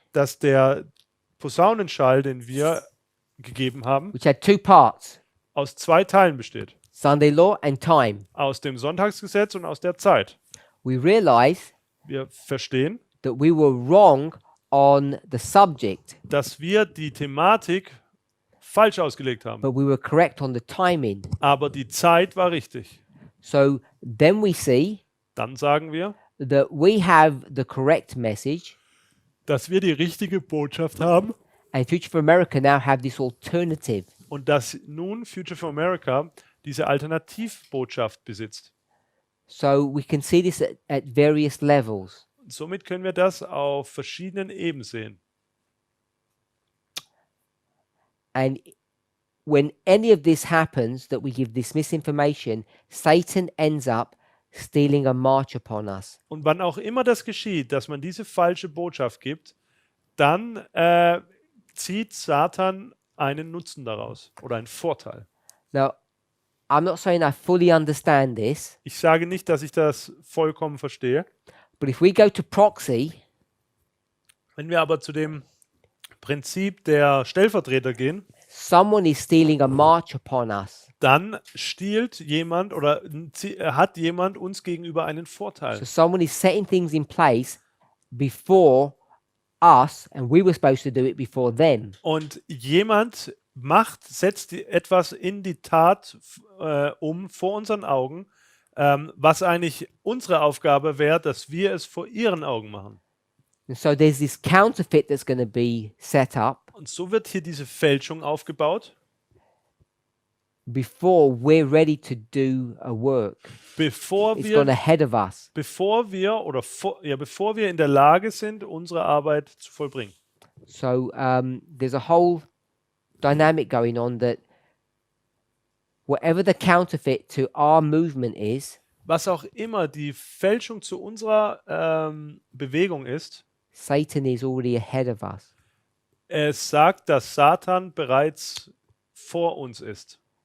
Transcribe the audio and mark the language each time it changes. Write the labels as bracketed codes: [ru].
[de] dass der Posaunenschall, den wir gegeben haben, [en] which had two parts, [de] aus zwei Teilen besteht. [en] Sunday law and time, [de] Aus dem Sonntagsgesetz und aus der Zeit. [en] we realized [de] Wir verstehen, [en] that we were wrong on the subject, [de] dass wir die Thematik falsch ausgelegt haben. [en] but we were correct on the timing. [de] Aber die Zeit war richtig. [en] So then we see [de] Dann sagen wir, [en] that we have the correct message, [de] dass wir die richtige Botschaft haben [en] and Future for America now have this alternative. [de] und dass nun Future for America diese Alternativbotschaft besitzt. [en] So we can see this at various levels. [de] Und somit können wir das auf verschiedenen Ebenen sehen. [en] And when any of this happens, that we give this misinformation, Satan ends up stealing a march upon us. [de] Und wann auch immer das geschieht, dass man diese falsche Botschaft gibt, dann zieht Satan einen Nutzen daraus oder einen Vorteil. [en] Now, I'm not saying I fully understand this, [de] Ich sage nicht, dass ich das vollkommen verstehe. [en] but if we go to proxy, [de] Wenn wir aber zu dem Prinzip der Stellvertreter gehen, [en] someone is stealing a march upon us. [de] dann stiehlt jemand oder hat jemand uns gegenüber einen [en] So [de] Vorteil. [en] someone is setting things in place before us, and we were supposed to do it before them. [de] Und jemand setzt etwas in die Tat vor unseren Augen, was eigentlich unsere Aufgabe wäre, dass wir es vor ihren Augen machen. [en] And so there's this counterfeit that's going to be set up [de] Und so wird hier diese Fälschung aufgebaut, [en] before we're ready to do a work. [de] bevor [en] It's gone [de] wir, [en] ahead of us. [de] bevor wir in der Lage sind, unsere Arbeit zu vollbringen. [en] So there's a whole dynamic going on that whatever the counterfeit to our movement is, [de] Was auch immer die Fälschung zu unserer Bewegung ist, [en] Satan is already ahead of us. [de] es sagt, dass Satan bereits vor uns ist.